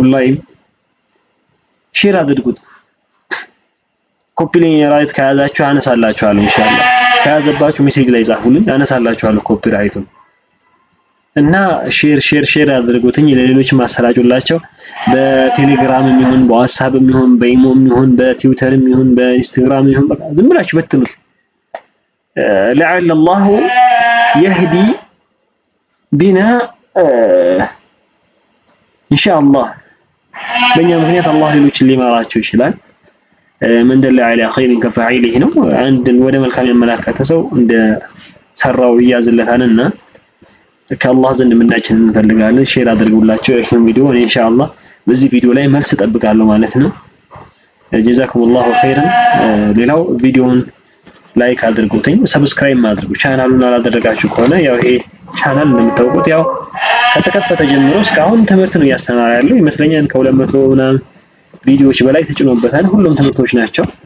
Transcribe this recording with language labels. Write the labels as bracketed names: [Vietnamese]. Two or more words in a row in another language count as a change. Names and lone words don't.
[Amharic] ላይ ሼር አድርጉት። [English] copy right [Amharic] ከያዛችሁ አነሳላችኋለሁ ኢንሻአላህ። ከያዘባችሁ ሜሴጅ ላይ ጻፉልኝ አነሳላችኋለሁ ኮፒ ራይቱን። እና ሼር አድርጉትኝ፣ ለሌሎች ማሰራጩላቸው። በቴሌግራምም ይሁን በዋትስአፕም ይሁን በኢሞም ይሁን በትዊተርም ይሁን በኢንስታግራም ይሁን በቃ ዝም ብላችሁ በትኑት። [Arabic] لعل الله يهدي بنا إن شاء الله [Amharic] በእኛ ምክንያት አላህ ሌሎችን ሊመራቸው ይችላል። [Arabic] من دل على خير كفاعله [Amharic] ነው። አንድን ወደ መልካም ያመላከተ ሰው እንደ ሰራው ይያዝለታልና ከአላህ ዘንድ ምንዳችንን እንፈልጋለን። ሼር አድርጉላቸው ይሄን ቪዲዮ። ኢንሻአላህ በዚህ ቪዲዮ ላይ መልስ እጠብቃለሁ ማለት ነው። [Arabic] جزاكم الله خيرا። [Amharic] ሌላው ቪዲዮውን ላይክ አድርጉትኝ፣ ሰብስክራይብ አድርጉ። ቻናሉን አላደረጋችሁ ከሆነ ያው ይሄ ቻናል እንደምታውቁት ያው ከተከፈተ ጀምሮ እስካሁን ትምህርት ነው እያስተማረ ያለው ይመስለኛል። ከ200 ምናምን ቪዲዮዎች በላይ ተጭኖበታል። ሁሉም ትምህርቶች ናቸው።